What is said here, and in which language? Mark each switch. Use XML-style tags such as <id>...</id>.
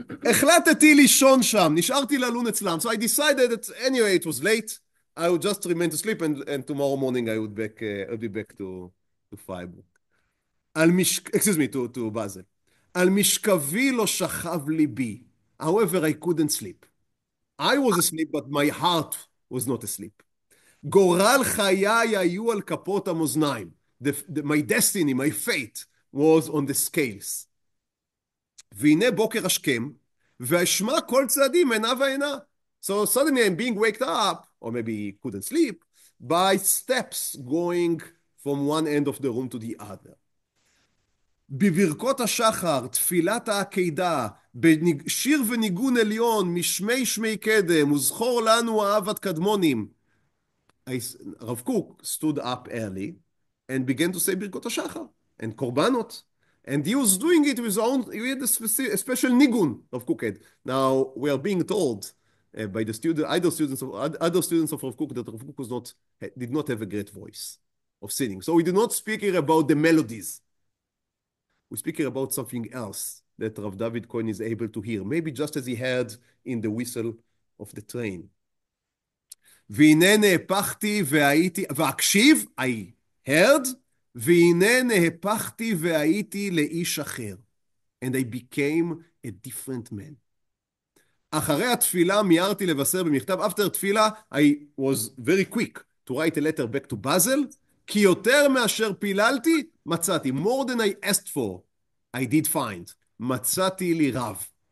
<he>החלטתי לישון שם, נשארתי ללון אצלם.</he> <en>So I decided that anyway it was late. I would just remain to sleep, and tomorrow morning I would be back to Freiburg. To Basel.</en> <he>על משכבי לא שכב ליבי.</he> <en>However, I couldn't sleep. I was asleep, but my heart was not asleep.</en> <he>גורל חיי היו על כפות המאזניים.</he> <en>My destiny, my fate, was on the scales.</en> <he>והנה בוקר השכם, ואשמע כל צעדים עינה ועינה.</he> <en>So suddenly I'm being waked up, or maybe couldn't sleep, by steps going from one end of the room to the other.</en> <he>בברכות השחר, תפילת העקידה, בשיר וניגון עליון, משמי שמי קדם, וזכור לנו אהבת קדמונים.</he> <en>Rav Kook stood up early and began to say ברכות השחר and קורבנות. And he was doing it with his own, he had a special nigun Rav Kook had. Now, we are being told by the other students of Rav Kook that Rav Kook did not have a great voice of singing. So we do not speak here about the melodies. We speak here about something else that Rav David Cohen is able to hear, maybe just as he heard in the whistle of the train.</en> <he>והנה נהפכתי והייתי, והקשיב,</he> <en>I heard,</en> <he>והנה נהפכתי והייתי לאיש אחר.</he> <en>And I became a different man.</en> <he>אחרי התפילה מיהרתי לבשר במכתב,</he> <en>after תפילה, I was very quick to write a letter back to Basel,</en> <he>כי יותר מאשר פיללתי, מצאתי.</he> <en>More than I asked for, I did find.</en> <he>מצאתי לי רב.</he>